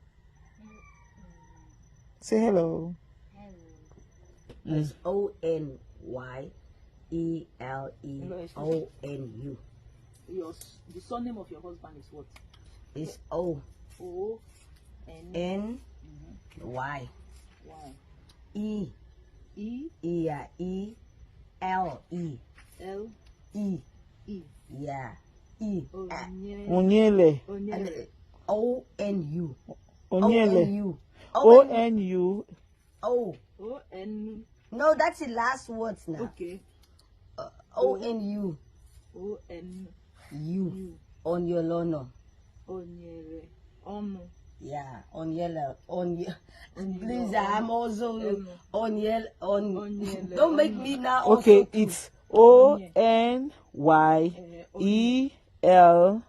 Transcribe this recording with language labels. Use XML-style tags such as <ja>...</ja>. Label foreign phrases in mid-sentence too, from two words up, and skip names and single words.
<en>Say hello. It's ONYELEONU. The surname of your husband is what? It's O N ONYELEONU. Y. Y. E. E. Yeah. E. L. E. L. E. E. Yeah. E. Onyele. Onyele. O. N. U. Onyele. O-N-U. O-N-U. O. O-N. No, that's the last words now. Okay. O-N-U. O-N. U. On your lono. Onyele. Onu. Yeah, on yellow. Please, I'm also on yellow. Onyele. Don't make me now. Okay, also too. it's O-N-Y-E-L-E.</en>